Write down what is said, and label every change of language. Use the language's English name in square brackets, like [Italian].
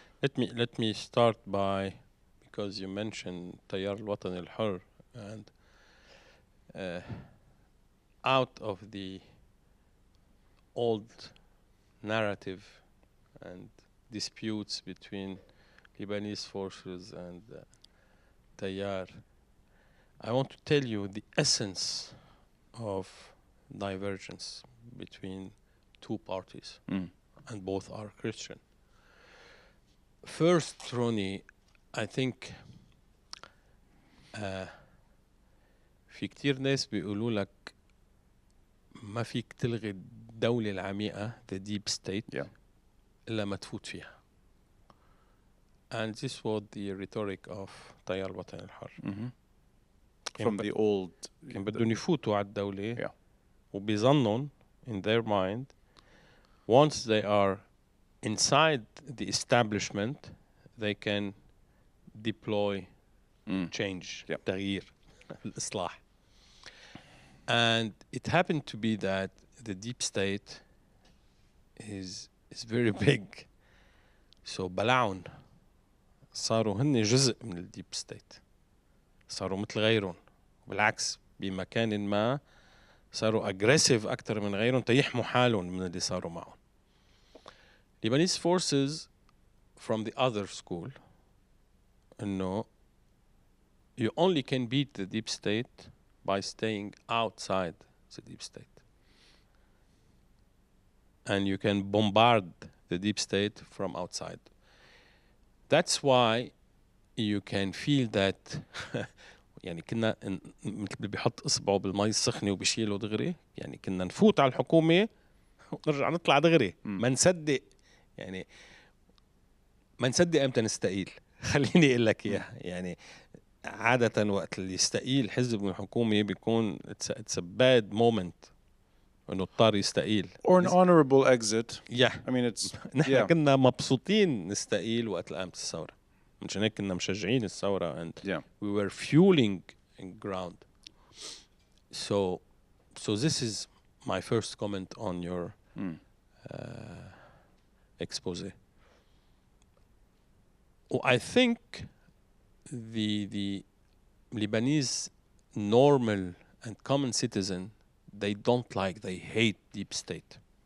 [English] Let me start by, because you mentioned Tayyar al-Watan al-Hur, and out of the old narrative and disputes between Lebanese forces and Tayyar, I want to tell you the essence of divergence between two parties, and both are Christian. First, Ronnie, I think [Arabic] في كتير ناس بيقولوا لك ما فيك تلغي الدولة العميقة [English] the deep state [Arabic] إلا ما تفوت فيها. [English] And this was the rhetoric of طيار الوطن الحر. From the old. [Arabic] كان بدهم يفوتوا على الدولة وبيظنون [English] in their mind once they are inside the establishment they can deploy change, [Arabic] تغيير, الإصلاح. [English] And it happened to be that the deep state is very big. [Arabic] So بلعون صاروا هن جزء من الديب ستيت. صاروا مثل غيرهم. بالعكس بمكان ما صاروا aggressive أكتر من غيرهم تيحموا حالهم من اللي صاروا معهم. [English] Lebanese forces from the other school إنه you only can beat the deep state by staying outside the deep state. And you can bombard the deep state from outside. That's why you can feel that [Arabic] يعني كنا مثل اللي بيحط إصبعه بالمي السخنة وبيشيله دغري، يعني كنا نفوت على الحكومة ونرجع نطلع دغري. ما نصدق يعني ما نصدق امتى نستقيل. خليني اقول لك اياها، يعني عادة وقت اللي يستقيل حزب من الحكومة بيكون [English] it's a bad moment [Arabic] انه اضطر يستقيل. [English] Or an honorable exit. Yeah. I mean it's [Arabic] نحن كنا مبسوطين نستقيل وقت قامت الثورة. مشان هيك كنا مشجعين الثورة [English] and we were fueling ground. So this is my first comment on your expose. I think the Lebanese normal and common citizen, they don't like, they hate deep state.